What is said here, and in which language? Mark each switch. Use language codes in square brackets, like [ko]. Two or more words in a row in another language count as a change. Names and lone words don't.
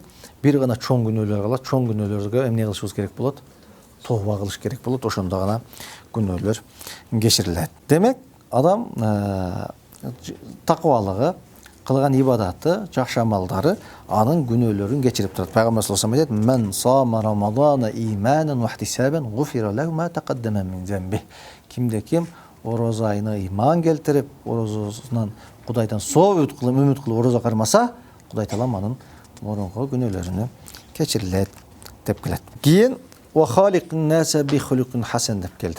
[ky] Бир гана чоң күнөөлөр калат. Чоң күнөөлөргө эмне кылышыбыз керек болот? Тооба кылыш керек болот. Ошондо гана күнөөлөр кечирилет. Демек, адам такыбалыгы, кылган ибадаты, жакшы амалдары анын күнөөлөрүн кечирип турат. [ar] Пайгамбар صلى الله عليه وسلم айтат: "من صام رمضان إيمانا واحتسابا غفر له ما تقدم من ذنبه." [ky] Кимде ким орозо айына ыйман келтирип, орозосунан Кудайдан үмүт кылып орозо кармаса, Кудай Таала анын мурунку күнөөлөрүнү кечирилет деп келет. Кийин [ar] "وخالق الناس بخلق حسن" [ky] деп келди.